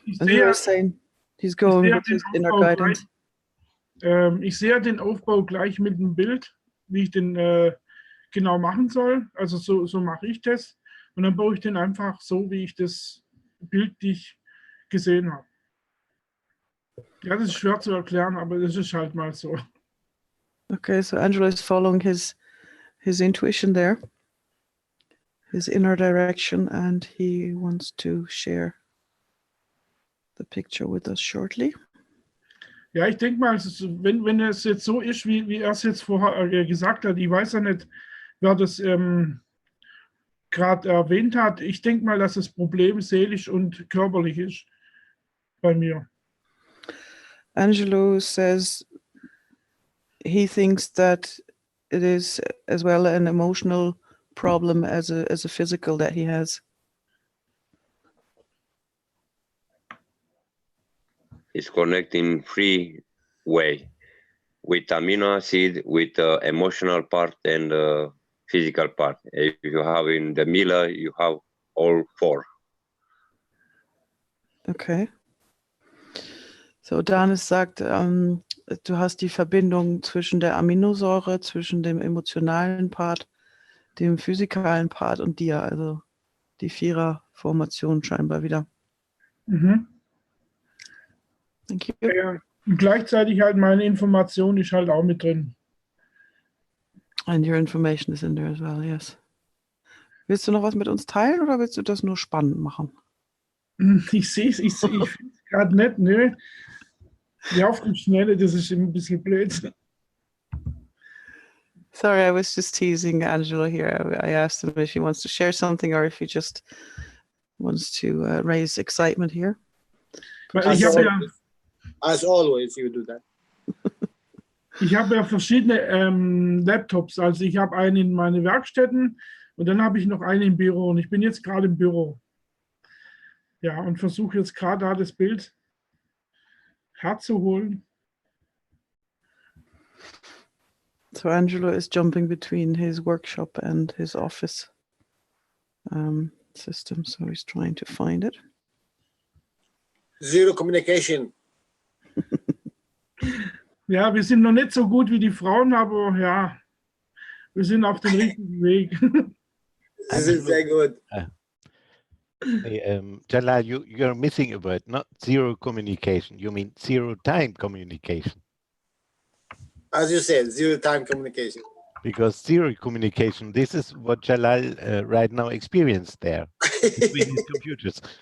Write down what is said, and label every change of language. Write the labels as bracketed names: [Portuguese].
[German] Ich sehe den Aufbau gleich mit dem Bild, wie ich den genau machen soll. Also so mache ich das. Und dann baue ich den einfach so, wie ich das bildlich gesehen habe. Ja, das ist schwer zu erklären, aber das ist halt mal so. [English] Okay, so Angelo is following his intuition there, his inner direction, and he wants to share the picture with us shortly. [German] Ja, ich denke mal, wenn es jetzt so ist, wie er es jetzt vorher gesagt hat, ich weiß ja nicht, wer das gerade erwähnt hat. Ich denke mal, dass das Problem seelisch und körperlich ist bei mir. [English] Angelo says he thinks that it is as well an emotional problem as a physical that he has. It's connecting three way with amino acid, with emotional part and physical part. If you have in the Miller, you have all four. Okay. [German] So Danis sagt, du hast die Verbindung zwischen der Aminosäure, zwischen dem emotionalen Part, dem physikalen Part und dir, also die Vierer-Formation scheinbar wieder. Mhm. [English] Thank you. [German] Ja, und gleichzeitig halt meine Information ist halt auch mit drin. [English] And your information is in there as well, yes. [German] Willst du noch was mit uns teilen oder willst du das nur spannend machen? Ich sehe es, ich finde es gerade nicht, ne? Ja, auf die Schnelle, das ist ein bisschen blöd. [English] Sorry, I was just teasing Angelo here. I asked him if he wants to share something or if he just wants to raise excitement here. [German] Weil ich habe ja, [English] As always, you do that. [German] ich habe ja verschiedene Laptops. Also ich habe einen in meine Werkstätten und dann habe ich noch einen im Büro. Und ich bin jetzt gerade im Büro. Ja, und versuche jetzt gerade da das Bild herzuholen. [English] So Angelo is jumping between his workshop and his office system, so he's trying to find it. Zero communication. [German] Ja, wir sind noch nicht so gut wie die Frauen, aber ja, wir sind auf dem richtigen Weg. [English] This is very good. Hey, Jalal, you're missing a word, not zero communication. You mean zero time communication. As you said, zero time communication. Because zero communication, this is what Jalal right now experienced there between his computers.